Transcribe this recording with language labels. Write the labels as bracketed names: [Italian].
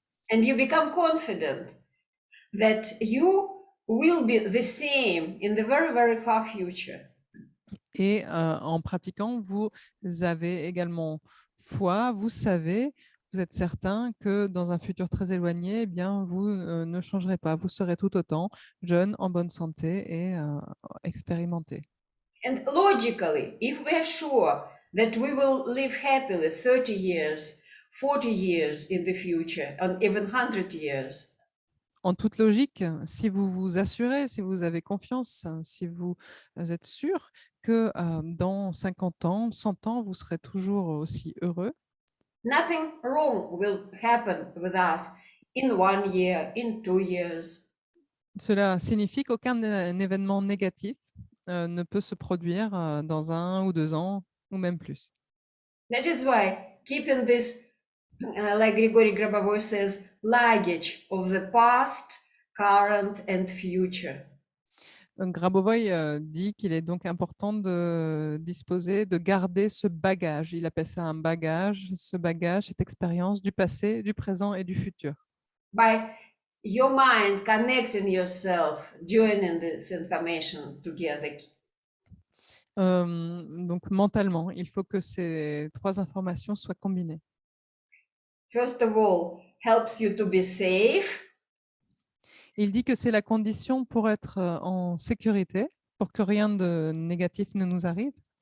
[English] And you become confident that you will be the same in the very, very far future. [French] Et en pratiquant, vous avez également foi, vous savez, vous êtes certain que dans un futur très éloigné, eh bien, vous ne changerez pas, vous serez tout autant jeune, en bonne santé et expérimenté. [English] And logically, if we are sure that we will live happily 30 years, 40 years in the future, and even 100 years, [French] En toute logique, si vous vous assurez, si vous avez confiance, si vous êtes sûr que dans 50 ans, 100 ans, vous serez toujours aussi heureux, [English] nothing wrong will happen with us in 1 year, in 2 years. [French] cela signifie qu'aucun événement négatif ne peut se produire dans 1 ou 2 ans ou même plus. [English] That is why keeping this, like Grigory Grabovoi says, luggage of the past, current, and future. [French] Grabovoi dit qu'il est donc important de disposer, de garder ce bagage. Il appelle ça un bagage, ce bagage, cette expérience du passé, du présent et du futur. [English] By your mind connecting yourself, joining this information together. [French] Donc mentalement, il faut que ces 3 informations soient combinées. [English] First of all, helps you to be safe. [French] Il dit que c'est la condition pour être en sécurité, pour que rien de négatif ne nous arrive.